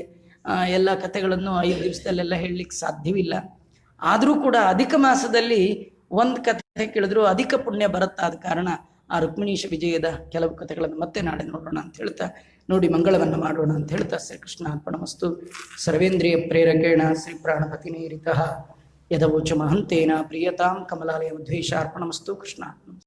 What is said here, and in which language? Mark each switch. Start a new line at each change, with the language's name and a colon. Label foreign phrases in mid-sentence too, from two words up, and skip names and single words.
Kannada: ಎಲ್ಲ ಕಥೆಗಳನ್ನು 5 ದಿವಸದಲ್ಲೆಲ್ಲ ಹೇಳಲಿಕ್ಕೆ ಸಾಧ್ಯವಿಲ್ಲ. ಆದರೂ ಕೂಡ ಅಧಿಕ ಮಾಸದಲ್ಲಿ ಒಂದು ಕಥೆ ಕೇಳಿದ್ರು ಅಧಿಕ ಪುಣ್ಯ ಬರುತ್ತಾದ ಕಾರಣ ಆ ರುಕ್ಮಿಣೀಶ ವಿಜಯದ ಕೆಲವು ಕಥೆಗಳನ್ನು ಮತ್ತೆ ನಾಳೆ ನೋಡೋಣ ಅಂತ ಹೇಳ್ತಾ, ನೋಡಿ ಮಂಗಳವನ್ನು ಮಾಡೋಣ ಅಂತ ಹೇಳ್ತಾ,
Sanskrit: ಶ್ರೀಕೃಷ್ಣ ಅರ್ಪಣಮಸ್ತು. ಸರ್ವೇಂದ್ರಿಯ ಪ್ರೇರಕೇಣ ಶ್ರೀ ಪ್ರಾಣಪತಿನೇರಿತಃ ಯದವೋಚ ಮಹಂತೇನ ಪ್ರಿಯತಾಂ ಕಮಲಾಲಯ ದ್ವೇಷಾರ್ಪಣಮಸ್ತು.
Kannada: ಕೃಷ್ಣ.